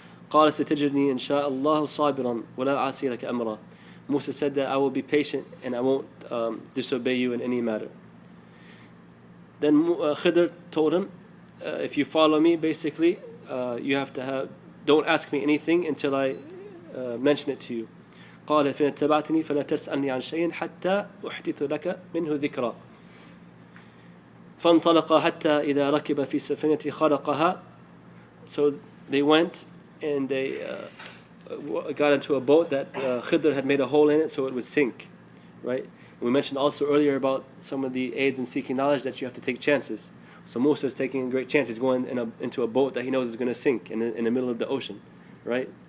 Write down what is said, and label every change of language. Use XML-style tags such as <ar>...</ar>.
<ar>قَالَ سَتَجِدْنِي إِنْ شَاءَ اللَّهُ صَابِرًا وَلَا أَعْصِي لَكَ أَمْرًا.</ar> <en>Musa said that I will be patient and I won't disobey you in any matter. Then Khidr told him, if you follow me, basically, you have to have, don't ask me anything until I mention it to you.</en> <ar>قال فإن اتبعتني فلا تسألني عن شيء حتى أحدث لك منه ذكرى. فانطلق حتى إذا ركب في سفينة خرقها.</ar> <en>So they went and they got into a boat that Khidr had made a hole in it so it would sink, right? We mentioned also earlier about some of the aids in seeking knowledge, that you have to take chances. So Musa is taking a great chance. He's going into a boat that he knows is going to sink in the middle of the ocean, right?</en>